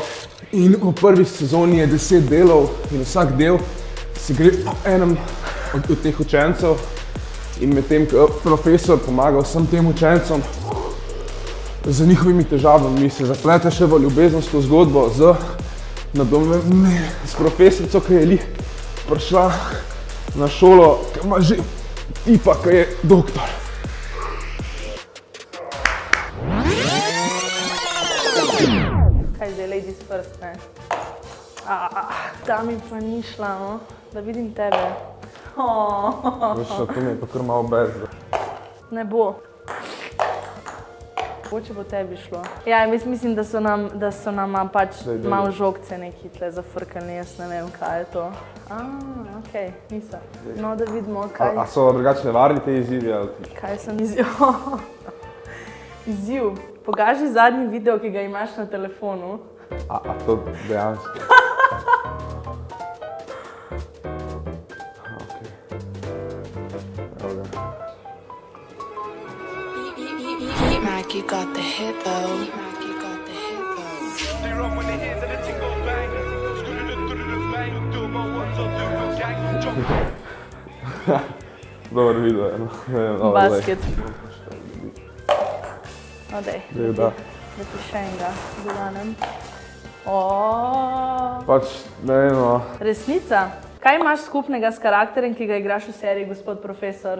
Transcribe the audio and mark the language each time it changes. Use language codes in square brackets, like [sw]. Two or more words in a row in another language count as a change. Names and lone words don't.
[sl] In v prvi sezoni je 10 delov in vsak del se gre enem od teh učencev in medtem, ko profesor pomaga vsem tem učencem z njihovimi težavami, se zaplete še v ljubezensko zgodbo s profesorico, ki je lih prišla na šolo, ki ima že tipa, ki je doktor. kaj zdaj, [en] ladies first, [sl] ne? Ta mi pa ni šla, no? Da vidim tebe. Veš, to mi je pa kar malo bezda. Ne bo. Če bo tebi šlo. Ja, mislim, da so nam pač malo žogce neki tle zafrkali, jaz ne vem, kaj je to. Okej, niso. No, da vidimo, kaj... A so drugače nevarni te izzivi, ali ti? Kaj sem izziv? Izziv. Pokaži zadnji video, ki ga imaš na telefonu. A to dejansko? Okej. Evo ga. [en] Mac, you got the hit though. Mac, you got the hit though. They run when they hear that the thing go bang. Bang, do my ones or do my gang. Jump. [sl] Dobar video je, no. Basket. Odej, Da ti še enega dodanem. Pač, ne vem, no. Resnica. Kaj imaš skupnega s karakterem, ki ga igraš v seriji Gospod Profesor?